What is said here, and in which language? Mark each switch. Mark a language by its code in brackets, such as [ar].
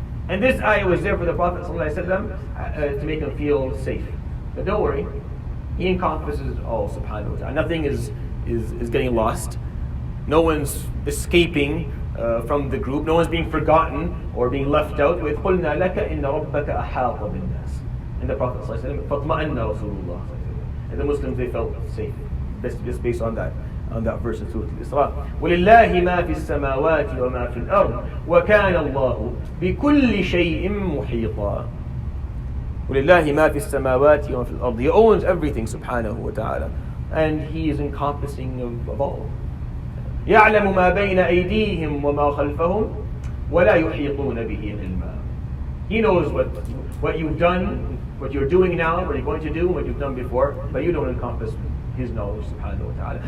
[en] And this ayah was there for the Prophet ﷺ to make him feel safe. But don't worry, He encompasses all subhanahu wa ta'ala. Nothing is getting lost. No one's escaping from the group. No one's being forgotten or being left out. [ar] وَإِذْ قُلْنَا لَكَ إِنَّ رَبَّكَ أَحَاطَ بِالنَّاسِ. [en] And the Prophet ﷺ, [ar] فَاطْمَأَنَّ رَسُولُ اللَّهِ. [en] And the Muslims, they felt safe. Just based on that verse in Surah Al-Isra. [ar] وَلِلَّهِ مَا فِي السَّمَاوَاتِ وَمَا فِي الْأَرْضِ وَكَانَ اللَّهُ بِكُلِّ شَيْءٍ مُحِيطًا. وَلِلَّهِ مَا فِي السَّمَاوَاتِ وَمَا فِي الْأَرْضِ. [en] He owns everything subhanahu wa ta'ala. And He is encompassing of all. [ar] يَعْلَمُ مَا بَيْنَ أَيْدِيهِمْ وَمَا خَلْفَهُمْ وَلَا يُحِيطُونَ بِهِ عِلْمًا. [en] He knows what you've done, what you're doing now, what you're going to do, what you've done before, but you don't encompass His knowledge subhanahu wa ta'ala.